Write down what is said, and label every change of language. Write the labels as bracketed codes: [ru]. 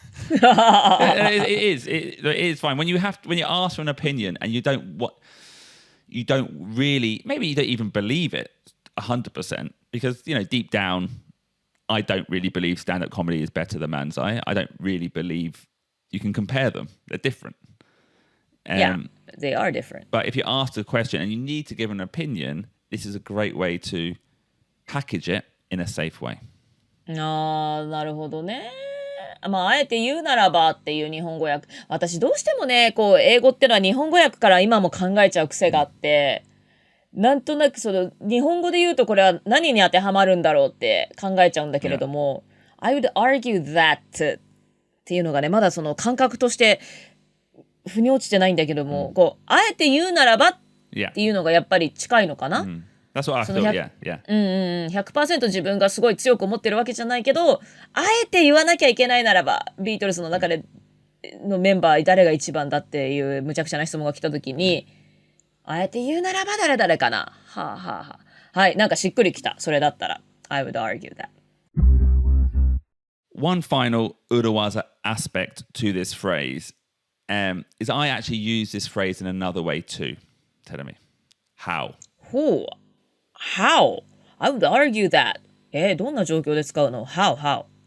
[en] It is fine when you ask for an opinion and you don't really, maybe you don't even believe it 100%, because deep down I don't really believe stand-up comedy is better than manzai. I don't really believe you can compare them. They're different. Yeah, they are different. But if you ask a question and you need to give an opinion, this is a great way to package it in a safe way. [ja] ああ、なるほどね。あえて言うならばっていう日本語訳。私どうしてもね、英語ってのは日本語訳から今も考えちゃう癖があって、なんとなく日本語で言うとこれは何に当てはまるんだろうって考えちゃうんだけれども、 [en] I would argue that [ja] っていうのがね、まだその感覚として腑に落ちてないんだけども、あえて言うならばっていうのがやっぱり近いのかな。 [en] That's what I thought, yeah. [ja] 100% 自分がすごい強く思ってるわけじゃないけど、あえて言わなきゃいけないならば、ビートルズの中でのメンバー誰が一番だっていう無茶苦茶な質問が来た時に、あえて言うならば誰々かな。はい、なんかしっくりきた。それだったら。 [en] I would argue that. One final urawaza aspect to this phrase is I actually use this phrase in another way too. Tell me. How? How? I would argue that. [ja] どんな状況で使うの？ [en] How?